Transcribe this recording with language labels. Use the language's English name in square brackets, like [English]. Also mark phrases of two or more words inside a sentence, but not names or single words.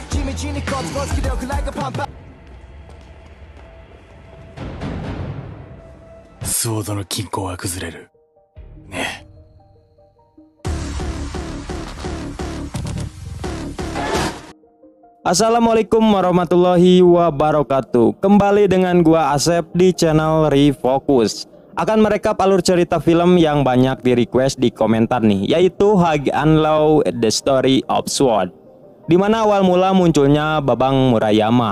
[Japanese] ソードの均衡は崩れる。ね。 [Arabic] السلام عليكم ورحمة الله وبركاته. [Indonesian] Kembali dengan gua Asep di channel Refocus. Akan merekap alur cerita film yang banyak di request di komentar nih, yaitu High and Low The Story of Sword, dimana awal mula munculnya Babang Murayama.